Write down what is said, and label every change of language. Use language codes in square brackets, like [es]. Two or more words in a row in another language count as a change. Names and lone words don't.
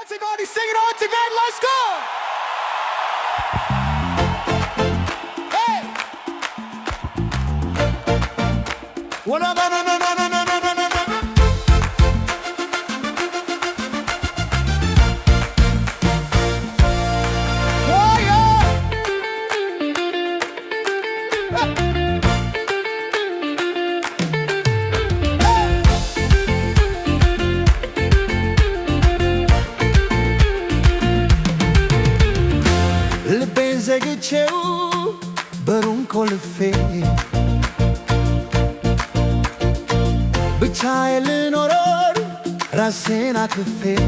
[en] Everybody sing it all together, let's go! Hey! What up, no, no, no, no, no, no, no, no, no. Oh, yeah! [am] ልቤን ዘግቼው በሩን ቆልፌ ብቻዬን ልኖር ራሴን አክፌ